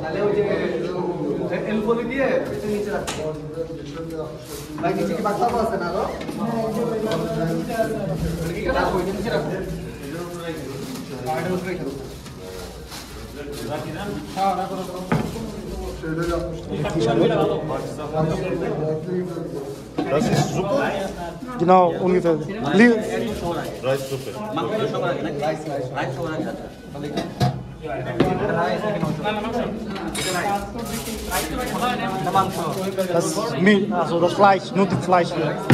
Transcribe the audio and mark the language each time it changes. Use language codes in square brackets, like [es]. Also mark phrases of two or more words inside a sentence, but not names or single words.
[bn] তাহলে ওই যে এলপলি দিয়ে এটা নিচে রাখতে ভাই নিচে কি বাক্সাও আছে না গো? কি কাটা কই নিচে রাখতে এটা উপরে রাখো। হ্যাঁ রাখো রাখো। [de] Das ist super. Genau, ungefähr. Reissuppe. Das ist Milch, also das Fleisch, nur das Fleisch hier.